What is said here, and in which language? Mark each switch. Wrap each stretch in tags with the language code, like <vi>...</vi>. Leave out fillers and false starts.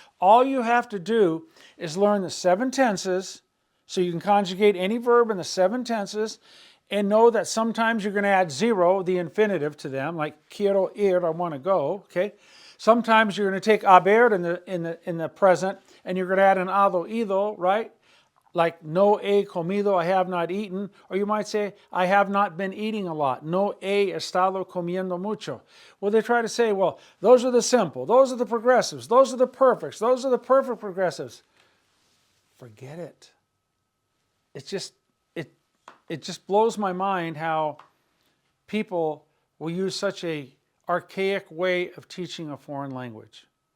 <en>All you have to do is learn the 7 tenses, so you can conjugate any verb in the 7 tenses, and know that sometimes you're going to add 0, the infinitive, to them, like</en> <es>quiero ir,</es> <en>I want to go, okay? Sometimes you're going to take haber in the present, and you're going to add an ado, ido, right? Like</en> <es>no he comido,</es> <en>I have not eaten. Or you might say, I have not been eating a lot.</en> <es>No he estado comiendo mucho.</es> <en>Well, they try to say, well, those are the simple, those are the progressives, those are the perfects, those are the perfect progressives. Forget it. It just blows my mind how people will use such a archaic way of teaching a foreign language.</en>